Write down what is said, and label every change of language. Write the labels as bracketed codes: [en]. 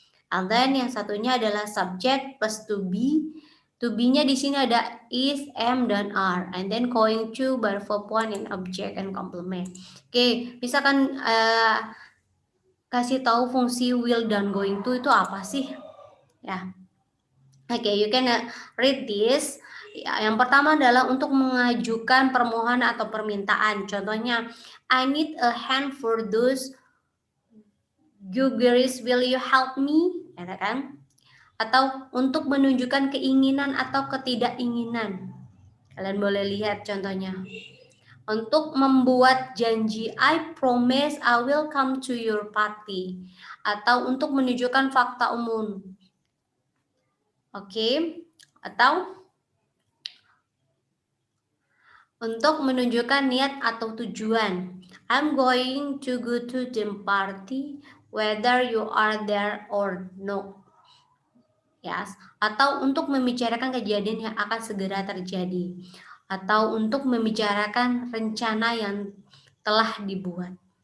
[en] And then [id] yang satunya adalah subject plus to be. To be-nya di sini ada is, am, dan are. [en] And then going to, verb one, and object and complement. [id] Oke, misalkan kasih tahu fungsi will dan going to itu apa sih? Ya. Oke, [en] you can read this. [id] Ya, yang pertama adalah untuk mengajukan permohonan atau permintaan. Contohnya, [en] I need a hand for those Guguris, will you help me? [id] Ya kan? Atau untuk menunjukkan keinginan atau ketidakinginan. Kalian boleh lihat contohnya. Untuk membuat janji, [en] I promise I will come to your party. [id] Atau untuk menunjukkan fakta umum. Oke. Atau untuk menunjukkan niat atau tujuan. [en] I'm going to go to the party whether you are there or no. [id] Yes. Atau untuk membicarakan kejadian yang akan segera terjadi, atau untuk membicarakan rencana yang telah dibuat.